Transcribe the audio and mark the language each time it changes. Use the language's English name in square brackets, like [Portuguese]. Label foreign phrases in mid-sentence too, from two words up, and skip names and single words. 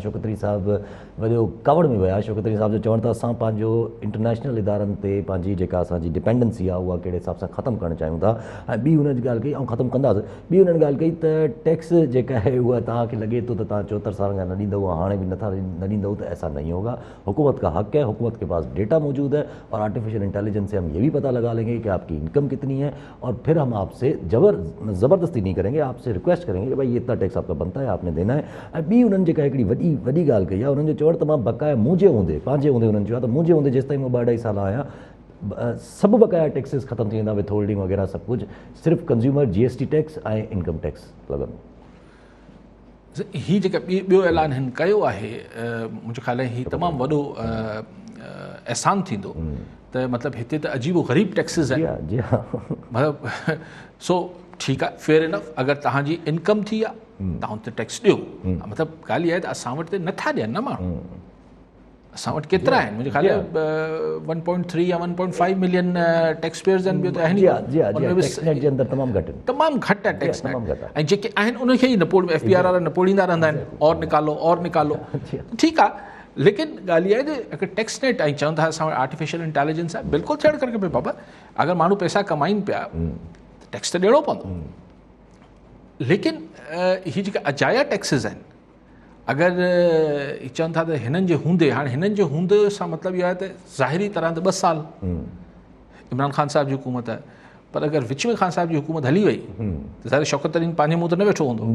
[Sindhi] शौकत तरीन साहब वॾो कावड़ में विया। शौकत तरीन साहब जो चवण त असां पंहिंजो [English] international idaran [Sindhi] ते पंहिंजी जेका असांजी डिपेंडेंसी आहे उहा कहिड़े हिसाब सां ख़तमु करणु चाहियूं था। ऐं ॿी हुनजी ॻाल्हि कई ऐं ख़तमु कंदासीं। ॿी हुननि ॻाल्हि कई त टैक्स जेका आहे उहा तव्हांखे लॻे थो त तव्हां 74 साल खां न ॾींदव, हाणे बि न ॾींदव, त [Urdu] ایسا نہیں ہوگا. حکومت کا حق ہے، حکومت کے پاس ڈیٹا موجود ہے اور [English] artificial intelligence [Urdu] سے ہم یہ بھی پتا لگا لیں گے کہ آپ کی انکم کتنی ہے اور پھر ہم آپ سے زبردستی نہیں کریں گے، آپ سے ریکویسٹ کریں گے کہ بھائی اتنا ٹیکس آپ کا بنتا ہے، آپ نے دینا ہے. [Sindhi] ऐं ॿी उन्हनि जेका हिकिड़ी वॾी ॻाल्हि कई आहे, उन्हनि जो चवण त मां बक़ाया मुंहिंजे हूंदे पंहिंजे हूंदे उन्हनि चयो आहे त मुंहिंजे हूंदे जेसि ताईं मां 2-2.5 साल आहियां सभु बक़ाया टैक्सिस ख़तमु थी वेंदा, [English] withholding [Sindhi] वग़ैरह सभु कुझु, सिर्फ़ु [English] consumer GST tax [Sindhi] ऐं [English] income tax [Sindhi] लॻंदो। हीअ जेका ॿियो ऐलान हिन कयो आहे, मुंहिंजे ख़्याल में हीअ तमामु वॾो अहसान थींदो त मतिलबु हिते त अजीबो ग़रीब टैक्सिस आहिनि। जी हाँ, मतिलबु सो ठीकु आहे, [English] fair enough. [Sindhi] अगरि तव्हांजी इनकम थी आहे तव्हां हुते टैक्स ॾियो। मतिलबु ॻाल्हि इहा आहे त असां वटि त नथा ॾियनि न माण्हू, असां वटि केतिरा आहिनि? मुंहिंजे ख़्याल में 1.3 या 1.5 मिलियन [English] tax payers [Sindhi] आहिनि। ॿियो त आहिनि तमामु घटि आहे [English] tax net. [Sindhi] ऐं जेके आहिनि उनखे ई FBR वारा नपोड़ींदा रहंदा आहिनि, [Urdu] اور نکالو. [Sindhi] ठीकु आहे, लेकिन ॻाल्हि इहा आहे त अगरि [English] tax net [Sindhi] ऐं चवनि था असां वटि [English] artificial intelligence [Sindhi] आहे, बिल्कुलु थियणु खपे बाबा। अगरि माण्हू पैसा कमाइनि पिया त टैक्स त ॾियणो पवंदो। लेकिन हीअ जेका अजाया टैक्सिस आहिनि, अगरि चवनि था त हिननि जे हूंदे, हाणे हिननि जे हूंदे सां मतिलबु इहो आहे त ज़ाहिरी तरह त 2 साल इमरान ख़ान साहिब जी हुकूमत आहे, पर अगरि विच में ख़ान साहिब जी हुकूमत हली वई त ज़ाहिर शौकत तरीन पंहिंजे मुंहुं त न वेठो हूंदो।